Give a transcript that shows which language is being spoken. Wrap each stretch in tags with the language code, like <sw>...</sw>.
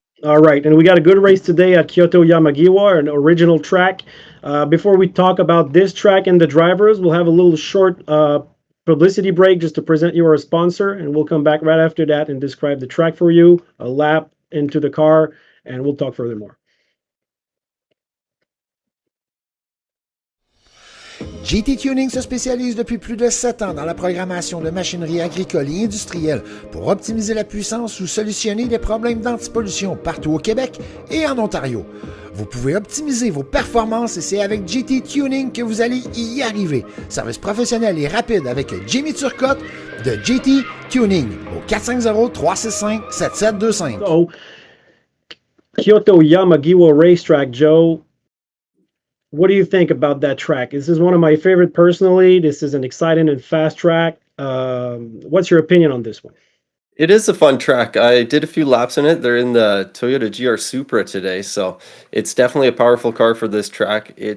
<en>All right, and we got a good race today at Kyoto Yamagiwa, an original track. Before we talk about this track and the drivers, we'll have a little short publicity break just to present you our sponsor, and we'll come back right after that and describe the track for you, a lap into the car, and we'll talk furthermore.</en> <fr>GT Tuning se spécialise depuis plus de 7 ans dans la programmation de machinerie agricole et industrielle pour optimiser la puissance ou solutionner les problèmes d'antipollution partout au Québec et en Ontario. Vous pouvez optimiser vos performances et c'est avec GT Tuning que vous allez y arriver. Service professionnel et rapide avec Jimmy Turcotte de GT Tuning au 450-365-7725.</fr> <en>So, Kyoto Yamagiwa Racetrack, Joe. What do you think about that track? This is one of my favorite personally. This is an exciting and fast track. What's your opinion on this one? It's It is a fun track. I did a few laps in it. They're in the Toyota GR Supra today, so it's definitely a powerful car for this track.</en>